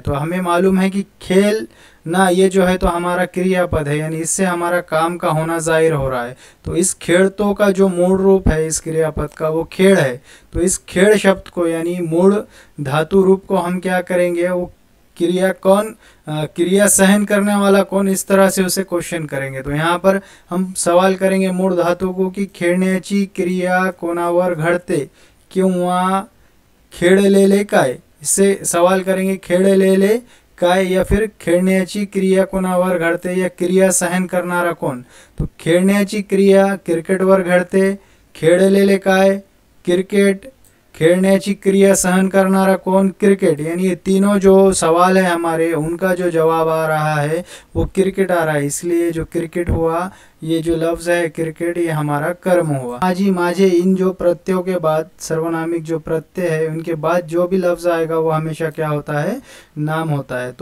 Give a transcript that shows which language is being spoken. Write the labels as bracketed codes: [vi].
[hi] तो हमें मालूम है कि खेल ना ये जो है तो हमारा क्रियापद है, यानी इससे हमारा काम का होना जाहिर हो रहा है। तो इस खेलतो का जो मूल रूप है इस क्रियापद का वो खेल है। तो इस खेल शब्द को यानी मूल धातु रूप को हम क्या करेंगे, वो क्रिया कौन, क्रिया सहन करने वाला कौन, इस तरह से उसे क्वेश्चन करेंगे। तो यहाँ पर हम सवाल करेंगे मूल धातु को कि [mr] खेळण्याची क्रिया कोणावर घडते किंवा खेळलेले काय, [hi] इससे सवाल करेंगे [mr] खेळलेले काय [hi] या फिर [mr] खेळण्याची क्रिया कोणावर घडते या क्रिया सहन करणारा कोण। तो खेळण्याची क्रिया क्रिकेटवर घडते, खेळलेले काय क्रिकेट, खेलण्याची क्रिया सहन करनारा कौन, क्रिकेट। [hi] यानी ये तीनों जो सवाल है हमारे उनका जो जवाब आ रहा है वो क्रिकेट आ रहा है, इसलिए जो क्रिकेट हुआ ये जो लफ्ज़ है क्रिकेट ये हमारा कर्म हुआ। माझी माझे इन जो प्रत्ययों के बाद सर्वनामिक जो प्रत्यय है उनके बाद जो भी लफ्ज़ आएगा वो हमेशा क्या होता है, नाम होता है।